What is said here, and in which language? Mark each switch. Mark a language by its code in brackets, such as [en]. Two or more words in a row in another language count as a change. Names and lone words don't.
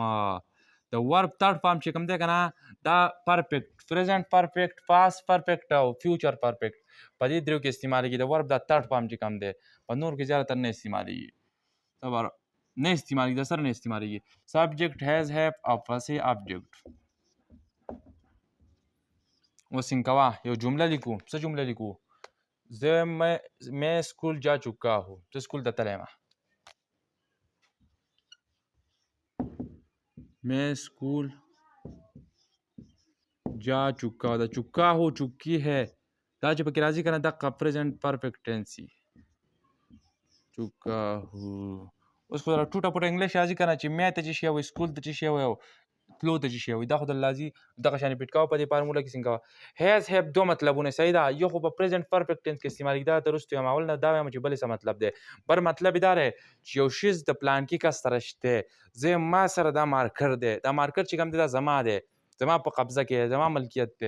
[ps] د [en] verb third form [ps] چې کوم دی که نه دا پرفیکټ، [en] present perfect, past perfect [ps] او [en] future perfect [ps] په دې دریو کې استعمالیږي. د ورب دا [en] third form [ps] چې کوم دی په نور کې زیاتره نه استعمالیږي، نه استعمالیږي، د سره نه استعمالیږي. [en] subject has have [ps] او پسې آبجیکټ. اوس څنګه کوه، یو جمله لیکو. څه جمله لیکو، زه [ur] میں اسکول جا چکا ہوں، [ps] زه اسکول ته تللی یم. [ur] میں اسکول جا چکا، دا چکا ہو چکی ہے، [ps] دا چې پکې راځي که نه دقه [en] present perfect tense [ps] وي. [ur] چکا ہو. [ps] اوس خو ټوټه پوټه انګلیش راځي که نه چې مې ته څه شی وایي، سکول ته څه شی وایي او تلو ته څه شی وایي، دا خو درله راځي. دغه شانې پیټ کوه په دې فارموله کې. څنګه کوه، [en] has have [ps] دوه مطلبونه، صحیح ده. یو خو په [en] present perfect tense [ps] کې استعمالیږي، دا ته وروسته وایم. اول نه دا وایم چې بل څه مطلب دی. بل مطلب یې دا دی چې یو شیز د پلانکي کس سره شته، زه ما سره دا مارکر دی، دا مارکر چې کوم دی دا زما دی، زما په قبضه کې دی، زما ملکیت دی.